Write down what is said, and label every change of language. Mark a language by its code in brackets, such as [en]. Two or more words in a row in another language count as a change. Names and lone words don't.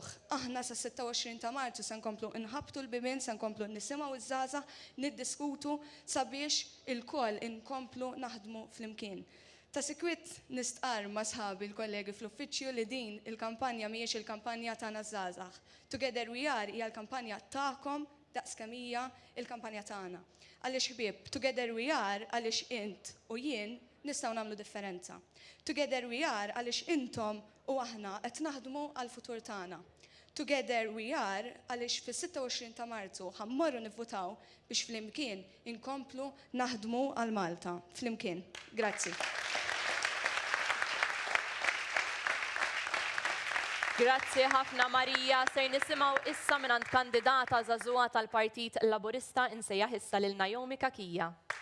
[mt] Aħna sa 26 ta' Marzu se nkomplu nħabbtu l-bibien, se nkomplu nisimgħu iż-żgħażagħ, niddiskutu sabiex il-koll inkomplu naħdmu flimkien. Ta' sikwit nistqar ma' sħabi l-kollegi fl-uffiċċju li din il-kampanja mhijiex il-kampanja tagħna żgħażagħ. [en] Together we are [mt] hija l-kampanja tagħkom daqs kemm hija il-kampanja tagħna. Għaliex ħbieb, [en] together we are [mt] għaliex int u jien nistgħu nagħmlu differenza. [en] Together we are [mt] għaliex intom u aħna qed naħdmu għall-futur tagħna. [en] Together we are [mt] għaliex fis-26 ta' Marzu ħammorru nivvutaw biex flimkien inkomplu naħdmu għal Malta. Flimkien. Grazzi. Grazzi ħafna Marija. Ser nisimgħu issa mingħand kandidata żagħżugħa tal-Partit Laburista insejjaħ issa lil Naomi Kakija.